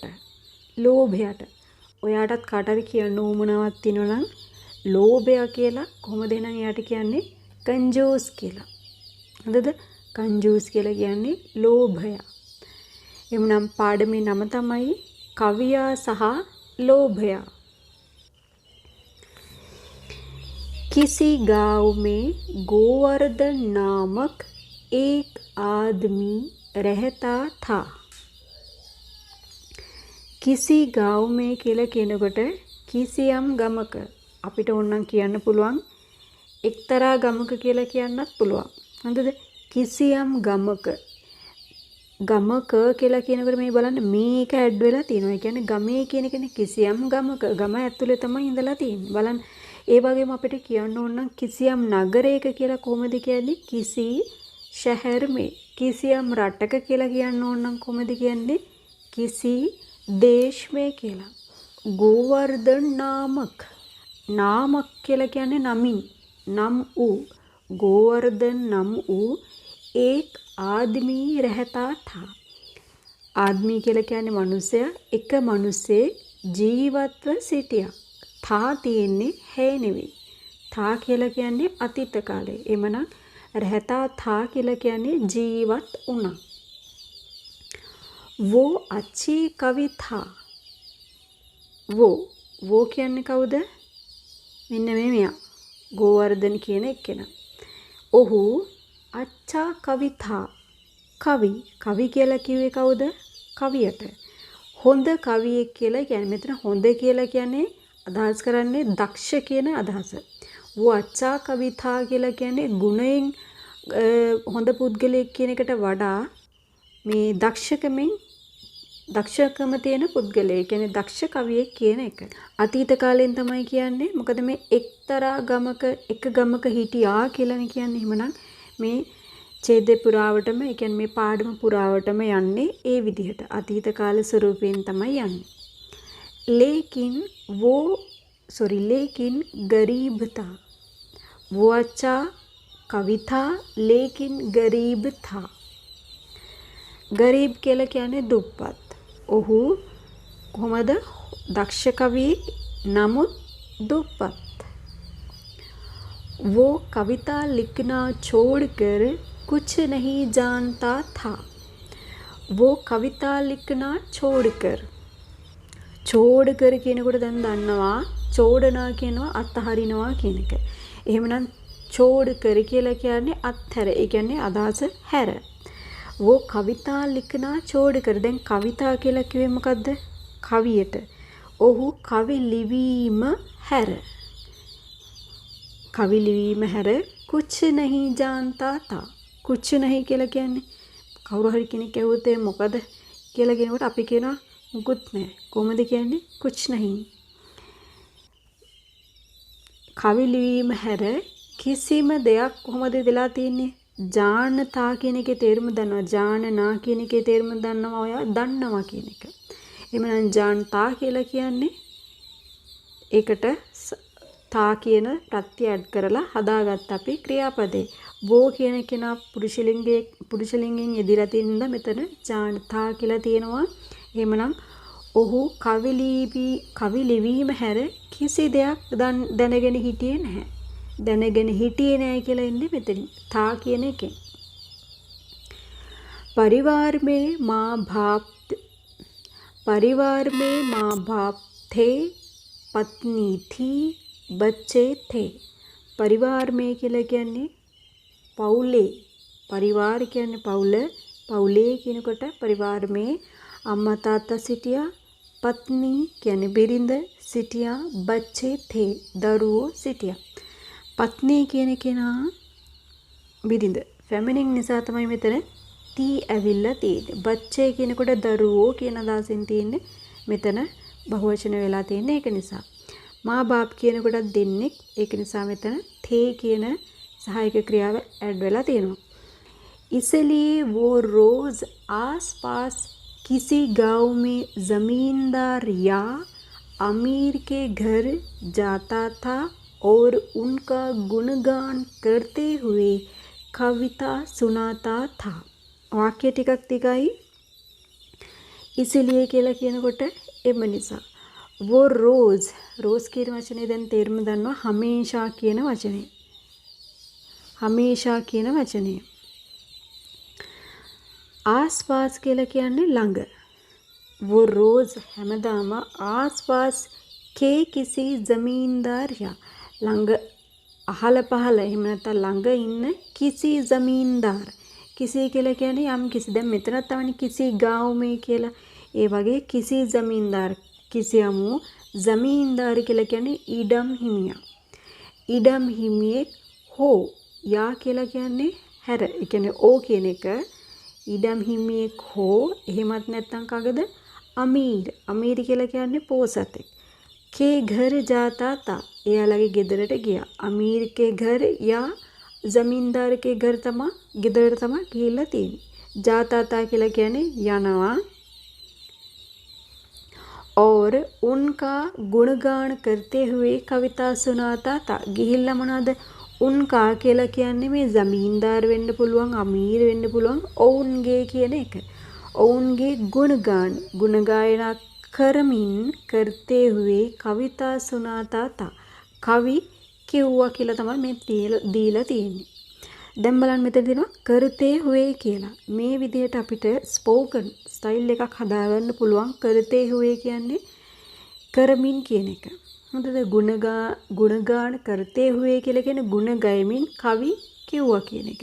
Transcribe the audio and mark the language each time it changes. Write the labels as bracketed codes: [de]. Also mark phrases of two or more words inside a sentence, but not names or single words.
[si] ලෝභයට. ඔයාටත් කාට හරි කියන්න උවමනාවක් තියෙනවා නම් ලෝභය කියලා කොහොමද එහෙනම් එයාට කියන්නේ कंजूस කියලා. හරිද? कंजूस කියලා කියන්නේ ලෝභය. එමුනම් පාඩමේ නම තමයි කවියා සහ लोभया. [hi] किसी गांव में गोवर्धन नामक एक आदमी रहता था. किसी गांव में [si] කියලා කියනකොට කිසියම් ගමක අපිට ඕනනම් කියන්න පුළුවන් එක්තරා ගමක කියලා කියන්නත් පුළුවන්. හරිද? කිසියම් ගමක. ගමක කියලා කියනකොට මේ බලන්න මේක ඇඩ් වෙලා තියෙනවා. ඒ කියන්නේ ගමේ කියන එකනේ කිසියම් ගමක. ගම ඇතුලේ තමයි ඉඳලා තියෙන්නේ. බලන්න ඒ වගේම අපිට කියන්න ඕන නම් කිසියම් නගරයක කියලා කොහොමද කියන්නේ? [hi] කිසි शहर में. [si] කිසියම් රටක කියලා කියන්න ඕන නම් කොහොමද කියන්නේ? [hi] කිසි देश में කියලා. गोवर्धन नामक. [si] नामक කියලා කියන්නේ නමින්. නම් වූ. [hi] गोवर्धन [si] නම් වූ [hi] एक आदमी रहता था. [si] आदमी කියලා කියන්නේ මනුස්සයා. එක මිනිසෙක් ජීවත්ව සිටියා. था තියෙන්නේ है නෙවෙයි. था කියලා කියන්නේ අතීත කාලේ. එමනම් [hi] रहता था [si] කියලා කියන්නේ ජීවත් වුණා. [hi] वो अच्छी कवि था. [si] वो කියන්නේ කවුද? මෙන්න මේ මෙයා. ගෝවර්ධන කියන එක්කෙනා. ඔහු [hi] अच्छा कवि था. [si] කවි කියලා කිව්වේ කවුද? කවියට. හොඳ කවියෙක් කියලා කියන්නේ මෙතන හොඳ කියලා කියන්නේ අදහස් කරන්නේ දක්ෂ කියන අදහස. [hi] वो अच्छा कवि था [si] කියලා කියන්නේ ගුණයෙන් හොඳ පුද්ගලයෙක් කියන එකට වඩා මේ දක්ෂකම තියෙන පුද්ගලයෙක් කියන්නේ දක්ෂ කවියෙක් කියන එක. අතීත කාලෙන් තමයි කියන්නේ. මොකද මේ එක්තරා ගමක එක ගමක හිටියා කියලානේ කියන්නේ. එහෙමනම් මේ ඡේදේ පුරාවටම ඒ කියන්නේ මේ පාඩම පුරාවටම යන්නේ ඒ විදිහට අතීත කාල ස්වරූපයෙන් තමයි යන්නේ. [hi] लेकिन गरीब था. वो अच्छा कवि था लेकिन गरीब था. [si] गरीब කියලා කියන්නේ දුප්පත්. ඔහු කොහමද? දක්ෂ කවියෙක් නමුත් දුප්පත්. [hi] वो कविता लिखना छोड़कर कुछ नहीं जानता था. वो कविता लिखना छोड़कर. [si] කියනකොට දැන් දන්නවා චෝඩනා කියනවා අත්හරිනවා කියන එක. එහෙමනම් [hi] छोड़ कर [si] කියලා කියන්නේ අත්හැර. ඒ කියන්නේ අදහස හැර. [hi] वो कविता लिखना छोड़ कर. [si] දැන් කවිතා කියලා කිව්වේ මොකද්ද? කවියට. ඔහු කවි ලිවීම හැර. කවි ලිවීම හැර [hi] कुछ नहीं जानता था. कुछ नहीं [si] කියලා කියන්නේ කවුරු හරි කෙනෙක් ඇහුවොත් ඒ මොකද කියලා කියනකොට අපි කියනවා මුකුත් නැහැ. කොහොමද කියන්නේ? [hi] कुछ नहीं. [si] කවි ලිවීම හැර කිසිම දෙයක් කොහොමද වෙලා තියෙන්නේ? ජානතා කියන එකේ තේරුම දන්නවා. ජානනා කියන එකේ තේරුම දන්නවා. ඔයා දන්නවා කියන එක. එහෙමනම් ජානතා කියලා කියන්නේ ඒකට තා කියන ප්‍රත්‍ය ඇඩ් කරලා හදාගත්ත අපි ක්‍රියාපදේ. වෝ කියන කෙනා පුරුෂලිංගයෙන් යෙදিলা තියෙන නිසා මෙතන ජානතා කියලා තියෙනවා. එහෙමනම් ඔහු කවි ලිවීම හැර කිසි දෙයක් දැනගෙන හිටියේ නැහැ. දැනගෙන හිටියේ නැහැ කියලා ඉන්නේ මෙතන. තා කියන එකෙන්. [hi] परिवार में माँ बाप थे, पत्नी थी, बच्चे थे. परिवार में [si] කියලා කියන්නේ පවුලේ. परिवार කියන්නේ පවුල. පවුලේ කියනකොට [hi] परिवार में [si] අම්මා තාත්තා සිටියා. पत्नी කියන්නේ බිරිඳ සිටියා. [hi] बच्चे थे [si] දරුවෝ සිටියා. पत्नी කියන කෙනා බිරිඳ. ෆෙමිනින් නිසා තමයි මෙතන තී ඇවිල්ලා තියෙන්නේ. බච්චේ කියනකොට දරුවෝ කියන අදහසින් තියෙන්නේ. මෙතන බහුවචන වෙලා තියෙන්නේ ඒක නිසා. [hi] मा बाप [si] කියනකොටත් දෙන්නේ. ඒක නිසා මෙතන තේ කියන සහායක ක්‍රියාව ඇඩ් වෙලා තියෙනවා. [hi] इसलिए वो रोज आसपास किसी गांव में जमींदार या अमीर के घर जाता था और उनका गुणगान करते हुए कविता सुनाता था. [si] वाक्य ටිකක් තිකයි. इसलिए කියලා කියනකොට එම නිසා. [hi] वो रोज [si] කියන වචනේ දැන් තේරුම දන්නවා. हमेशा කියන වචනේ. हमेशा කියන වචනේ. आसपास කියලා කියන්නේ ළඟ. [hi] वो रोज හැමදාම आसपास के किसी जमींदार या [si] ළඟ අහල පහල එහෙම නැත්නම් ළඟ ඉන්න [hi] කිසි जमींदार. [si] किसी කියලා කියන්නේ යම් කිසි. දැන් මෙතනත් තමයි [hi] කිසි गांव में [si] කියලා. ඒ වගේ කිසි जमींदार කිසියමු जमींदार කියලා කියන්නේ ඉඩම් හිමියා. ඉඩම් හිමියෙක් හෝ යා කියලා කියන්නේ හැර. ඒ කියන්නේ ඕ කියන එක ඉඩම් හිමියෙක් හෝ එහෙමත් නැත්නම් කගද අමීර්. අමීර් කියලා කියන්නේ පෝසතෙක්. [hi] के घर जाता था. [si] එයාලගේ ගෙදරට ගියා. [hi] අමීර් के घर या जमींदार के घर [si] तमा ගෙදරට තමයි ගිහිල්ලා තියෙන්නේ. [hi] जाता था [si] කියලා කියන්නේ යනවා. [hi] और उनका गुणगान करते हुए कविता सुनाता था. [si] ගිහිල්ලා මොනවද? उनका කියලා කියන්නේ මේ जमींदार වෙන්න පුළුවන්, අමීර් වෙන්න පුළුවන්. ඔවුන්ගේ කියන එක. ඔවුන්ගේ [hi] गुणगान गुण गायනා කරමින් करते हुए कविता सुनाता था. [si] කවි කිව්වා කියලා තමයි මේ දීලා තියෙන්නේ. දැන් බලන්න මෙතන තියෙනවා [hi] करते हुए [si] කියලා. මේ විදිහට අපිට ස්පෝකන් ස්ටයිල් එකක් හදාගන්න පුළුවන්. [hi] करते हुए [si] කියන්නේ කරමින් කියන එක. හොඳද? [hi] गुणगान करते हुए [si] කියලා කියන්නේ ගුණ ගයමින් කවි කිව්වා කියන එක.